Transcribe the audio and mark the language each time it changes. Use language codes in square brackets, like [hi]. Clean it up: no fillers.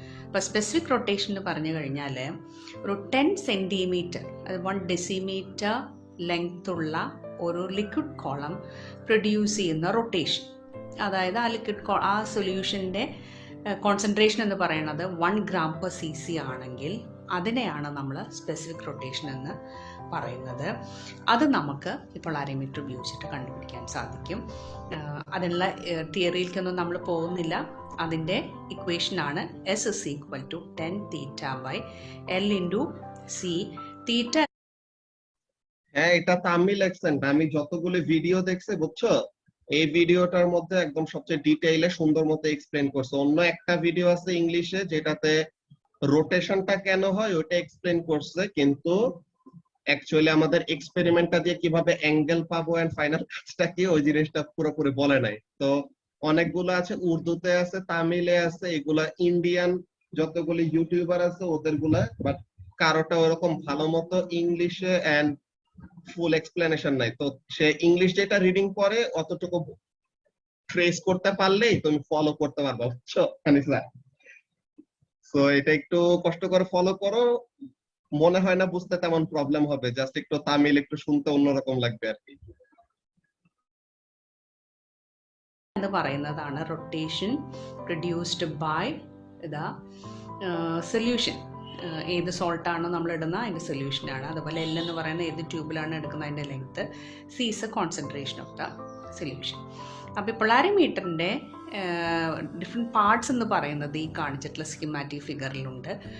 [ml] അപ്പോൾ specific rotation എന്ന് പറഞ്ഞു കഴിഞ്ഞാൽ ഒരു 10 സെൻറ്റിമീറ്റർ, അത് 1 ഡെസിമീറ്റർ ലെങ്ത്തുള്ള ഒരു ലിക്വിഡ് കോളം പ്രൊഡ്യൂസ് ചെയ്യുന്ന റൊട്ടേഷൻ, അതായത് ആ ലിക്വിഡ് ആ സൊല്യൂഷൻ്റെ കോൺസെൻട്രേഷൻ എന്ന് പറയുന്നത് 1 gram/cc ആണെങ്കിൽ അതിനെയാണ് നമ്മൾ സ്പെസിഫിക് റൊട്ടേഷൻ എന്ന് പറയുന്നത്. അത് നമുക്ക് ഈ പൊളാരിമീറ്റർ ഉപയോഗിച്ചിട്ട് കണ്ടുപിടിക്കാൻ സാധിക്കും. അതിനുള്ള തിയറിയിലേക്കൊന്നും നമ്മൾ പോകുന്നില്ല. അതിൻ്റെ ഇക്വേഷനാണ് S = 10 θ/L × C. θ [bn] হ্যাঁ, এটা তামিল অ্যাকসেন্ট। আমি যতগুলো ভিডিও দেখছি বুঝছো, এই ভিডিওটার মধ্যে একদম সবচেয়ে ডিটেইলে সুন্দর মতো এক্সপ্লেন করছে। অন্য একটা ভিডিও আছে ইংলিশে যেটাতে রোটেশনটা কেন হয় ওটা এক্সপ্লেন করছে, কিন্তু অ্যাকচুয়ালি আমাদের এক্সপেরিমেন্টটা দিয়ে কিভাবে অ্যাঙ্গেল পাবো এন্ড ফাইনাল কাজটা কি ওই জিনিসটা পুরোপুরি বলে নাই। তো অনেকগুলো আছে, উর্দুতে আছে, তামিলে আছে, এগুলা ইন্ডিয়ান যতগুলি ইউটিউবার আছে ওদেরগুলা, বাট কারোটা ওরকম ভালো মতো ইংলিশে এন্ড ফুল এক্সপ্লেনেশন নাই। তো সে ইংলিশ যেটা রিডিং করে অতটুকু ট্রেস করতে পারলেই তুমি ফলো করতে পারবা, বুঝছো আনিসা? সো এটা একটু কষ্ট করে ফলো করো, মনে হয় না বুঝতে তেমন প্রবলেম হবে, জাস্ট একটু তামিল একটু শুনতে অন্যরকম লাগবে আর কি। [ml] എന്ന് പറയുന്നതാണ് [en] Rotation produced by the solution. [ml] ഏത് സോൾട്ടാണോ നമ്മൾ ഇടുന്നത് അതിൻ്റെ സൊല്യൂഷനാണ്. അതുപോലെ എൽ എന്ന് പറയുന്ന ഏത് ട്യൂബിലാണ് എടുക്കുന്നത് അതിൻ്റെ length. [en] C is a concentration of the solution. [ml] അപ്പോൾ പൊളാരിമീറ്ററിൻ്റെ ഡിഫറെൻറ്റ് പാർട്സ് എന്ന് പറയുന്നത് ഈ കാണിച്ചിട്ടുള്ള സ്കിമാറ്റിക് ഫിഗറിലുണ്ട്.